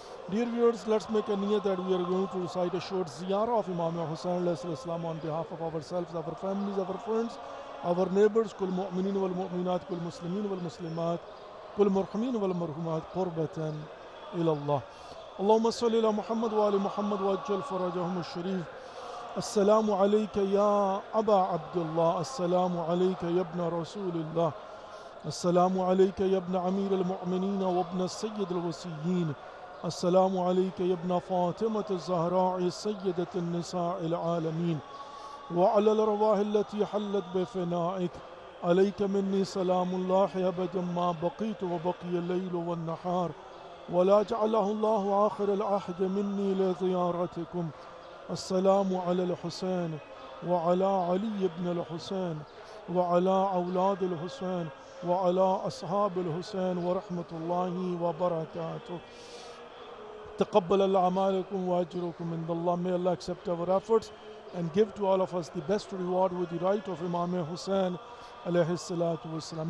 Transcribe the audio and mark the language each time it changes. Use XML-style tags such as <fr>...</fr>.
<en>Dear viewers, let's make a niyat that we are going to recite a short ziyarah of Imam Hussain alayhi salam on behalf of ourselves, our families, our friends, our neighbors,</en> <ar>كل مؤمنين والمؤمنات كل مسلمين والمسلمات كل مرحمين والمرحومات قربة إلى الله. اللهم صل على محمد وآل محمد وأجل فرجهم الشريف. السلام عليك يا أبا عبد الله السلام عليك يا ابن رسول الله السلام عليك يا ابن أمير المؤمنين وابن السيد الوصيين السلام عليك يا ابن فاطمة الزهراء سيدة النساء العالمين وعلى الأرواح التي حلت بفنائك عليك مني سلام الله أبدا ما بقيت وبقي الليل والنهار ولا جعله الله آخر العهد مني لزيارتكم. السلام على الحسين وعلى علي بن الحسين وعلى أولاد الحسين وعلى أصحاب الحسين ورحمة الله وبركاته. تقبل الله أعمالكم وأجركم عند الله.</ar> <en>May Allah accept our efforts and give to all of us the best reward with the right of Imam Hussein alayhi salatu wassalam.</en>